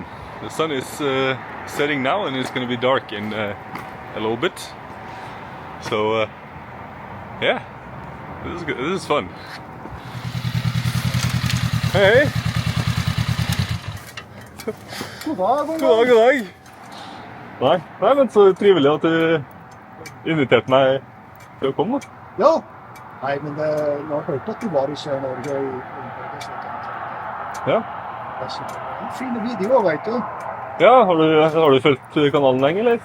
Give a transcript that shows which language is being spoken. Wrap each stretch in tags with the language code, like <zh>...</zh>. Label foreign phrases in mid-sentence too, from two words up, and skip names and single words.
<en>The sun is setting now and it's gonna be dark in a little bit. So yeah, this is good. This is fun. Hey!</en> <no>God dag, god dag. God dag, god dag. Nei, men så trivelig at du inviterte meg til å komme. Ja. Nei, men jeg har hørt at du var i Sør-Norge i Norge. Ja. Det er en fine videoer, vet du. Ja, har du fulgt kanalen lenge, eller?</no>